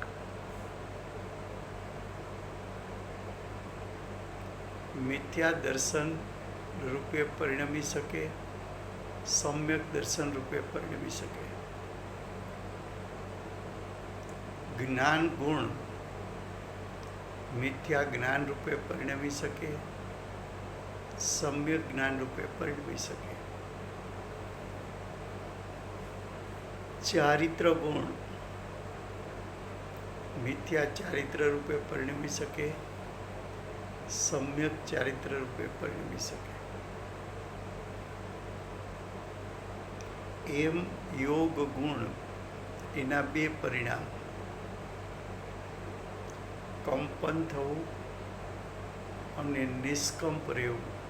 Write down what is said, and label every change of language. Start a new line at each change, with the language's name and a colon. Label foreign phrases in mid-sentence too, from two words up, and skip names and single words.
Gujarati: મિથ્યા દર્શન રૂપે પરિણમી શકે, સમ્યક દર્શન રૂપે પરિણમી શકે. જ્ઞાન ગુણ મિથ્યા જ્ઞાન રૂપે પરિણમી શકે, સમ્યક જ્ઞાન રૂપે પરિણમી શકે। ચારિત્ર ગુણ મિથ્યા ચારિત્ર રૂપે પરિણમી શકે, સમ્યક ચારિત્ર રૂપે પરિણમી શકે। એમ યોગ ગુણ એના બે પરિણામ, કંપન થવું અને નિષ્કંપ રહેવું।